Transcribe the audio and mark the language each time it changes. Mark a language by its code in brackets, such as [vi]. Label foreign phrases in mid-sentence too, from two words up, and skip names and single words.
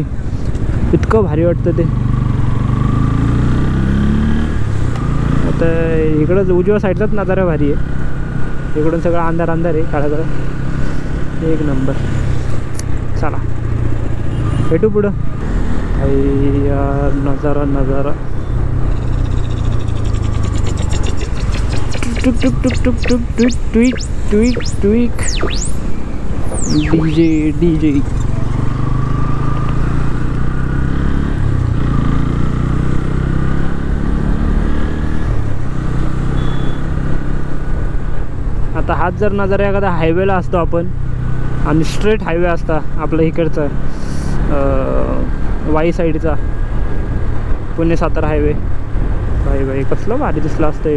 [mr] इतकं भारी वाटतं ते. आता इकडं उजव्या साईडलाच नजारा भारी आहे. इकडून सगळं अंधार अंधार आहे, काळा काळा. एक नंबर. चला भेटू पुढं. यार नजारा, नजारा. टुक टुक टुक टुक टुक टुक ट्विक ट्विक ट्विक. डीजे डीजे. आता हाच जर नजारा एखादा हायवेला असतो आपण, आणि [en] straight highway [mr] असता आपल्या इकडचा वाई साईडचा, पुणे सातारा हायवे, भाई भाई कसलं भारी दिसलं असतं.